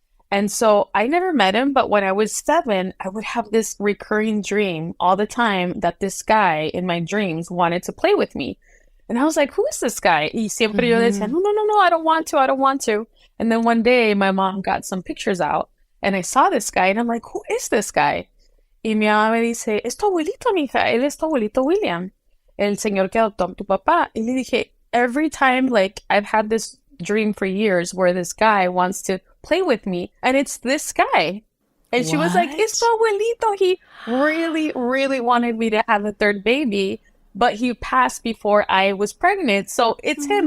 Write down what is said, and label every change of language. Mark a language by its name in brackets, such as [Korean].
[English] And so I never met him, but when I was 7, I would have this recurring dream all the time that this guy in my dreams wanted to play with me. And I was like, who is this guy? [Spanish] Y siempre yo decía, no, [English] I don't want to. And then one day my mom got some pictures out and I saw this guy and I'm like, who is this guy? [Spanish] Y mi mamá me dice, es tu abuelito, mija, él es tu abuelito William, el señor que adoptó a tu papá. Y le dije, [English] every time, like, I've had this dream for years where this guy wants to play with me, and it's this guy. And she was like, it's [Spanish] tu abuelito. [English] He really, really wanted me to have a third baby, but he passed before I was pregnant. So it's him.